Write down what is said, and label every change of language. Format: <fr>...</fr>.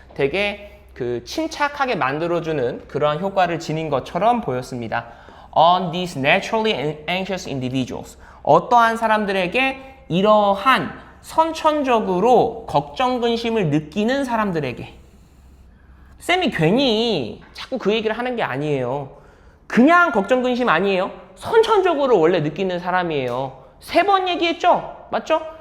<ko>되게 그 침착하게 만들어주는 그러한 효과를 지닌 것처럼 보였습니다.</ko> <en>On these naturally anxious individuals.</en> <ko>어떠한 사람들에게 이러한 선천적으로 걱정, 근심을 느끼는 사람들에게. 쌤이 괜히 자꾸 그 얘기를 하는 게 아니에요. 그냥 걱정, 근심 아니에요. 선천적으로 원래 느끼는 사람이에요. 3번 얘기했죠? 맞죠?</ko>